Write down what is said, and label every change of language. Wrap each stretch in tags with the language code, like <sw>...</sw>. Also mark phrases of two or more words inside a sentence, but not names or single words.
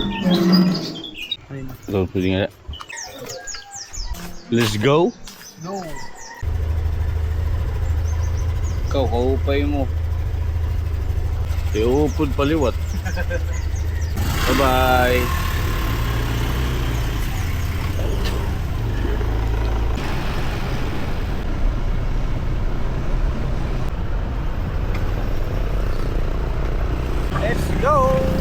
<war>So, pwede nga.</war> <en>Let's go. No.</en> <war>Ikaw, kaupay mo. Iupod paliwat.</war> <en>Bye-bye. Let's go.</en>